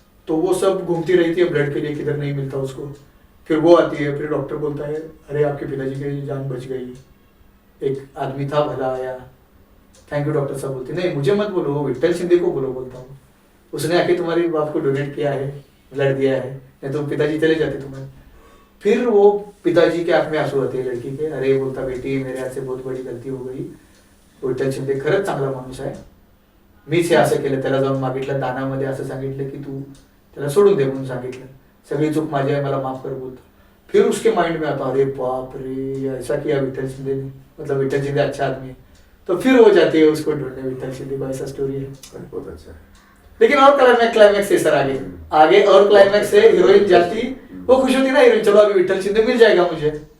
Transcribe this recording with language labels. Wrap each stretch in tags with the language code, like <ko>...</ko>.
<hi>तो वो सब घूमती रहती है ब्लड के लिए, किधर नहीं मिलता उसको। फिर वो आती है, फिर डॉक्टर बोलता है अरे आपके पिताजी की जान बच गई, एक आदमी था भला आया,</hi> <en>thank you</en> <hi>डॉक्टर साहब। बोलती नहीं मुझे मत बोलो, विठल सिंधे को बोलो। बोलता हूँ उसने आके तुम्हारी बाप को डोनेट किया है, ब्लड दिया है, नहीं तो पिताजी चले जाते तुम्हारे। फिर वो पिताजी के आंख में आंसू आते हैं लड़की के, अरे बोलता बेटी मेरे हाथ से बहुत बड़ी गलती हो गई,</hi> <mr>विठ्ठल शिंदे खरंच चांगला माणूस आहे, मीच हे असं केलं, त्याला जाऊन मागितलं दानामध्ये, असं सांगितलं की तू त्याला सोडून दे म्हणून सांगितलं, सगळी चूक माझी आहे मला माफ कर बोलता।</mr> <hi>फिर उसके माइंड में आता अरे बाप रे ऐसा किया विठ्ठल शिंदे ने, मतलब विठ्ठल शिंदे अच्छा आदमी है। तो फिर वो जाती है उसको ढूंढने विठ्ठल शिंदे को, ऐसा स्टोरी है। बहुत अच्छा है। लेकिन और क्लाइमैक्स है सर, आगे आगे और क्लाइमैक्स है। हीरोइन जाती, वो खुश होती ना हीरोइन, चलो अभी विठ्ठल शिंदे मिल जाएगा मुझे।</hi>